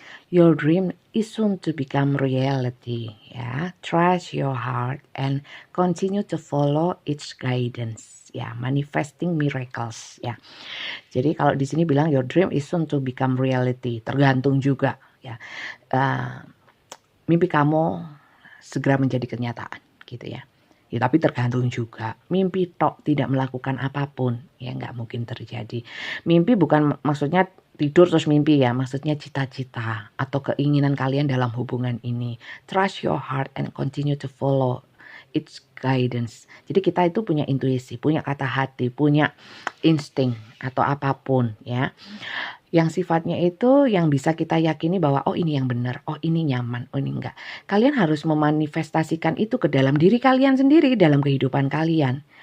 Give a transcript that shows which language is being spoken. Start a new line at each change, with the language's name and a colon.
English: Your dream is soon to become reality. Ya, trust your heart and continue to follow its guidance.
Indonesian: Ya,
English: manifesting miracles.
Indonesian: Ya, jadi kalau di sini bilang
English: your dream is soon to become reality.
Indonesian: Tergantung juga. Ya, mimpi kamu segera menjadi kenyataan, gitu ya. Ya, tapi tergantung juga. Mimpi tok tidak melakukan apapun, ya nggak mungkin terjadi. Mimpi bukan maksudnya tidur terus mimpi ya, maksudnya cita-cita atau keinginan kalian dalam hubungan ini.
English: Trust your heart and continue to follow its guidance.
Indonesian: Jadi kita itu punya intuisi, punya kata hati, punya insting atau apapun ya. Yang sifatnya itu yang bisa kita yakini bahwa oh ini yang benar, oh ini nyaman, oh ini enggak. Kalian harus memanifestasikan itu ke dalam diri kalian sendiri, dalam kehidupan kalian.